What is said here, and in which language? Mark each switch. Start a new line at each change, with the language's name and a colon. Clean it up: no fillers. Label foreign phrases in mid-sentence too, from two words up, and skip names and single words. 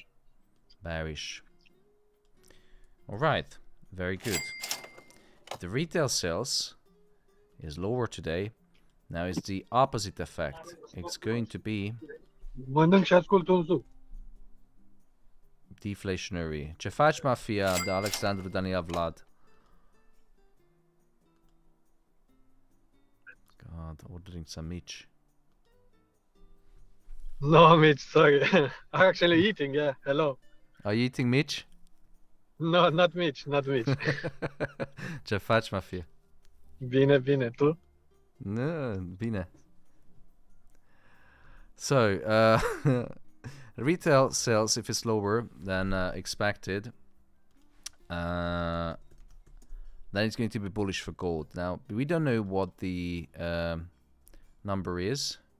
English: Bearish. All right. Very good. If the retail sales is lower today, now it's the opposite effect. It's going to be deflationary.
Romanian: Ce faci, mafia, de Alexandru Daniel Vlad?
English: God, ordering some Mitch. No, Mitch, sorry. I'm actually eating, yeah. Hello. Are you eating Mitch? No, not Mitch, not Mitch.
Romanian: Ce faci, mafia? Bine, bine, tu? No, bine.
English: So, retail sales, if it's lower than expected, then it's going to be bullish for gold. Now, we don't know what the number is.